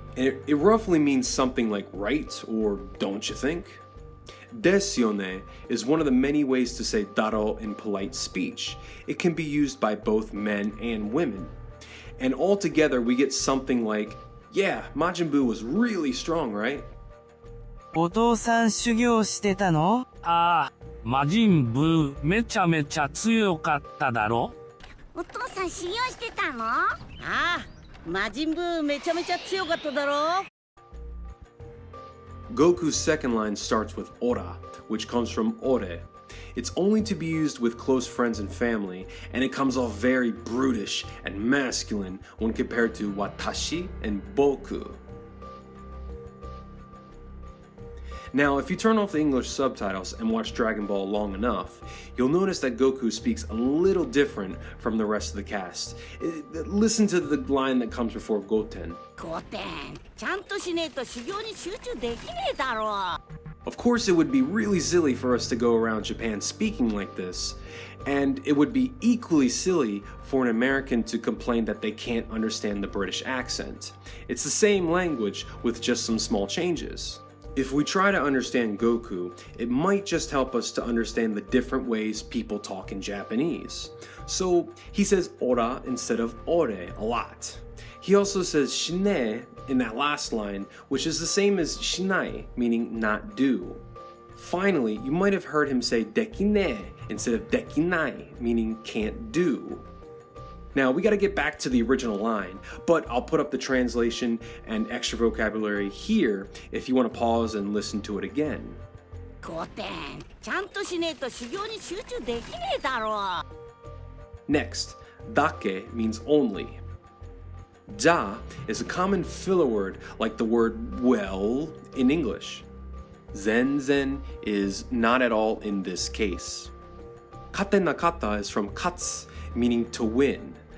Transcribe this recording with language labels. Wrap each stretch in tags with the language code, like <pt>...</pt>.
<en>It roughly means something like right or don't you think? Desyone is one of the many ways to say daro in polite speech. It can be used by both men and women. And altogether we get something like, yeah, Majin Buu was really strong, right?</en> <ja>お父さん修行してたの？ああ、魔人ブーめちゃめちゃ強かっただろ？お父さん修行してたの？ああ、魔人ブーめちゃめちゃ強かっただろ？</ja> <en>Goku's second line starts with ora, which comes from ore. It's only to be used with close friends and family, and it comes off very brutish and masculine when compared to watashi and boku. Now, if you turn off the English subtitles and watch Dragon Ball long enough, you'll notice that Goku speaks a little different from the rest of the cast. Listen to the line that comes before Goten.</en> <ja>ゴテン、ちゃんとしねえと修行に集中できねえだろう。</ja> <en>Of course, it would be really silly for us to go around Japan speaking like this, and it would be equally silly for an American to complain that they can't understand the British accent. It's the same language with just some small changes. If we try to understand Goku, it might just help us to understand the different ways people talk in Japanese. So he says ora instead of ore a lot. He also says shine in that last line, which is the same as shinai, meaning not do. Finally, you might have heard him say dekine instead of dekinai, meaning can't do. Now, we gotta get back to the original line, but I'll put up the translation and extra vocabulary here if you want to pause and listen to it again.</en> <ja>ゴテン、ちゃんとしねえと修行に集中できねえだろ。</ja> <en>Next, dake means only. Ja is a common filler word like the word well in English. Zenzen is not at all in this case. Kate nakata is from katsu, meaning to win.</en>